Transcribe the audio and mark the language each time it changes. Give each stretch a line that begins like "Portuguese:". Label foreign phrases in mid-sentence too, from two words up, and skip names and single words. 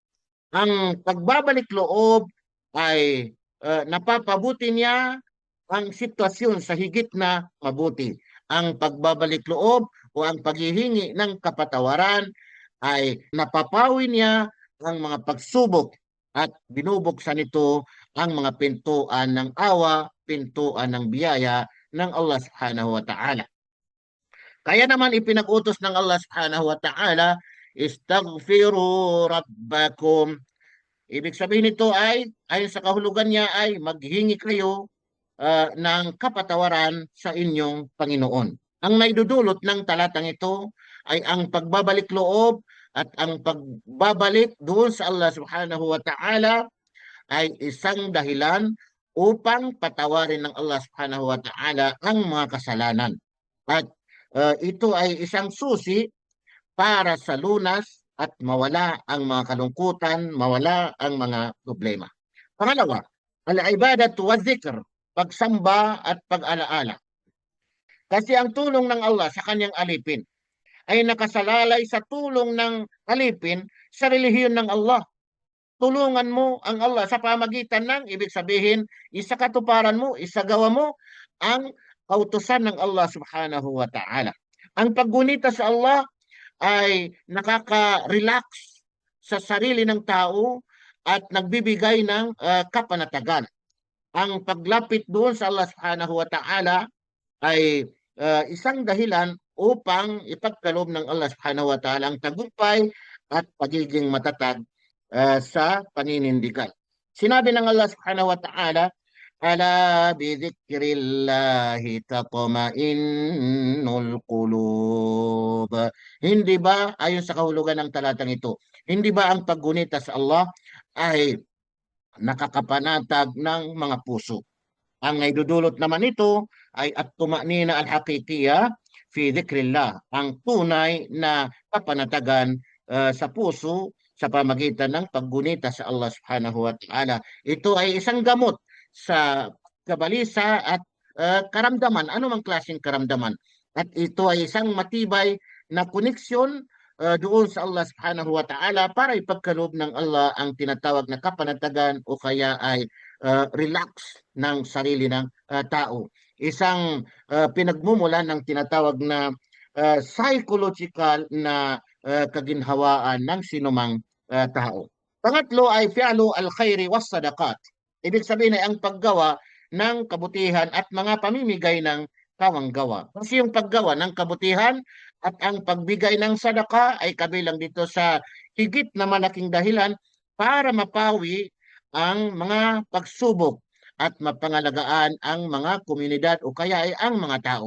Filipino: Ang pagbabalik loob ay napapabuti niya ang sitwasyon sa higit na mabuti. Ang pagbabalik loob o ang paghihingi ng kapatawaran ay napapawi niya ang mga pagsubok at binubuksan nito ang mga pintuan ng awa, pintuan ng biyaya ng Allah
Arabic: سبحانه وتعالى.
Filipino: Kaya naman ipinag-utos ng Allah
Arabic: سبحانه وتعالى, استغفروا ربكم.
Filipino: Ibig sabihin nito ay, ayon sa kahulugan niya ay maghingi kayo ng kapatawaran sa inyong Panginoon. Ang naidudulot ng talatang ito ay ang pagbabalik loob at ang pagbabalik doon sa Allah
Arabic: سبحانه وتعالى
Filipino: ay isang dahilan upang patawarin ng Allah
Arabic: سبحانه وتعالى
Filipino: ang mga kasalanan. At ito ay isang susi para sa lunas at mawala ang mga kalungkutan, mawala ang mga problema. Pangalawa,
Arabic: العبادة والذكر,
Filipino: pagsamba at pag-alaala. Kasi ang tulong ng Allah sa kanyang alipin ay nakasalalay sa tulong ng alipin sa relihiyon ng Allah. Tulungan mo ang Allah sa pamagitan ng, ibig sabihin, isakatuparan mo, isagawa mo ang kautusan ng Allah
Arabic: سبحانه وتعالى.
Filipino: Ang paggunita sa Allah ay nakaka-relax sa sarili ng tao at nagbibigay ng kapanatagan. ang paglapit doon sa Allah
Arabic: سبحانه وتعالى
Filipino: ay isang dahilan upang ipagkaloob ng Allah
Arabic: سبحانه وتعالى
Filipino: ang tagumpay at pagiging matatag sa paninindigan. Sinabi ng Allah
Arabic: سبحانه وتعالى, ألا بذكر الله تطمئن القلوب.
Filipino: Hindi ba, ayon sa kahulugan ng talatang ito, hindi ba ang paggunita sa Allah ay nakakapanatag ng mga puso? Ang naidudulot naman ito ay
Arabic: الطمأنينة الحقيقية في ذكر الله,
Filipino: ang tunay na kapanatagan sa puso sa pamagitan ng paggunita sa Allah
Arabic: سبحانه وتعالى.
Filipino: Ito ay isang gamot sa kabalisa at karamdaman, anumang klaseng karamdaman. At ito ay isang matibay na koneksyon doon sa Allah
Arabic: سبحانه وتعالى
Filipino: para ipagkaloob ng Allah ang tinatawag na kapanatagan o kaya ay relax ng sarili ng tao. Isang pinagmumulan ng tinatawag na psychological na kaginhawaan ng sinumang tao. Pangatlo ay
Arabic: فعل الخير والصدقات.
Filipino: Ibig sabihin ay ang paggawa ng kabutihan at mga pamimigay ng kawanggawa. Kasi yung paggawa ng kabutihan at ang pagbigay ng sadaka ay kabilang dito sa higit na malaking dahilan para mapawi ang mga pagsubok at mapangalagaan ang mga komunidad o kaya ay ang mga tao.